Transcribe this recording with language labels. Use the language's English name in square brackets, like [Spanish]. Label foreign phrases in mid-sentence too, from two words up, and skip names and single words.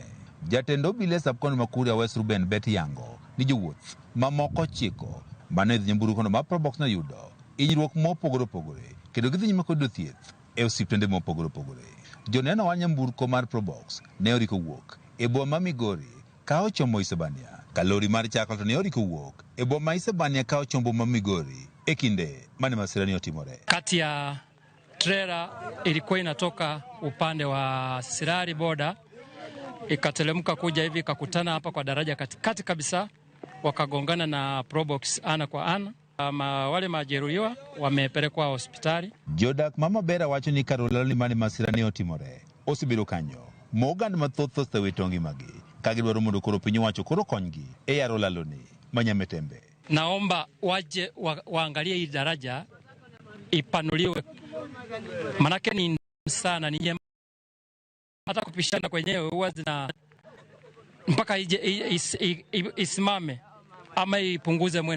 [Luo (Kenya and Tanzania)] Jatend obila e sub-county ma Kuria West Ruben Bet yango ni jowuoth mamoko 9 mane idho nyamburkono mar Probox noyudo hinyruok mopogore opogore kendo gidhi nyime kod thieth e osiptende mopogore opogore. Joneno wa nyamburko mar Probox ne oriko wuok e boma ma Migori ka ochomo Isebania. Kalori mar chakla to ne oriko wuok e boma ma Isebania ka ochombo ma Migori e kinde mane masirani otimore. [Swahili] Kati ya trailer ilikuwa inatoka upande wa Sirari boda ikatelemka kuja hivi ikakutana hapa kwa daraja katikati kabisa, wakagongana na Probox ana kwa ana. Wale majeruhiwa wamepelekwa hospitali. [Luo (Kenya and Tanzania)] Jodak mama Bera wacho ni karolalo mane masirani otimore osebiro kanyo mogand mathoth osewito ngimagi ka gidwaro mondo koro piny owacho koro konygi e yaro laloni manyametembe. [Swahili] Naomba waje waangalie hii daraja ipanuliwe, manake ni sana ni hata kupishana kwenyewe huwa zina mpaka isimame ama ipunguze mwendo.